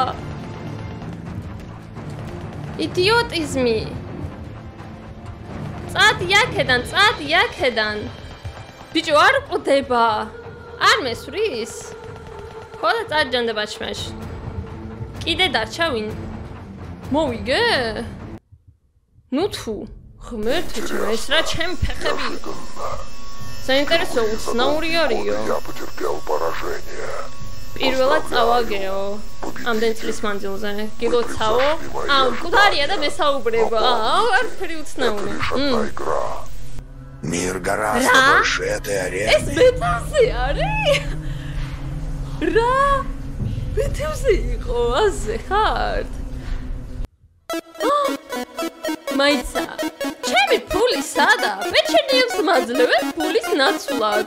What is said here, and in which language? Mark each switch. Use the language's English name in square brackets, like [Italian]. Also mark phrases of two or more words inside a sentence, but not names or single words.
[Georgian] იდიოტიზმი წადი აქედან ბიჭო არ ყვდება არ მესვრის ხო და წარჯანდაბაში მაშინ კიდე დარჩა ვინ მოვიგე ნუ თუ ღმერთო ჩემო ეს რა ჩემი ფეხები საინტერესო უცნაური არისო პირველად წავაგეო ამდენ წლის მანძილზე გილოცავო მკვდარია და მესაუბრება არაფერი უცნაური [Russian] Мир гораздо больше этой арены. [Georgian] ეს მეტავზე არის? რა? მეტავზე იყო აზე ხარ? მაიცა ჩემი ფული სადა? პეჩენიებს მაძლევენ ფულის ნაცვლად.